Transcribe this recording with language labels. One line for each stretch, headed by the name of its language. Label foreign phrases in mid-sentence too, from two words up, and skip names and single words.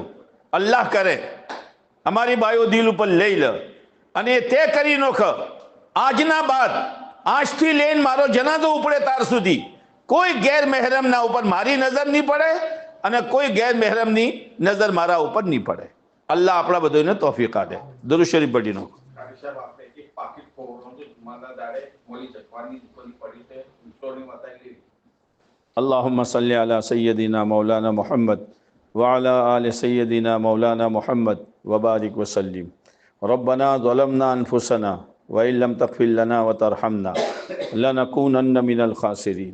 Gujarati: અલ્લાહ કરે અમારી બાઈઓ દિલ ઉપર લઈ લે અને તે કરી નોખ. આજના બાદ, આજથી લઈને મારો જનાઝો ઉપડે તાર સુધી કોઈ ગેર મહેરમના ઉપર મારી નજર નહીં પડે અને કોઈ ગેર મહેરમની નજર મારા ઉપર નહીં પડે. અલ્લાહ આપણા બધાને તોફીક આપે. દરૂદ શરીફ પઢી નાખો.
Arabic: اللهم صل على سيدنا مولانا محمد وعلى آل سيدنا مولانا محمد وبارك وسلم. ربنا ظلمنا أنفسنا وإن لم تغفر لنا وترحمنا لنكونن من الخاسرين.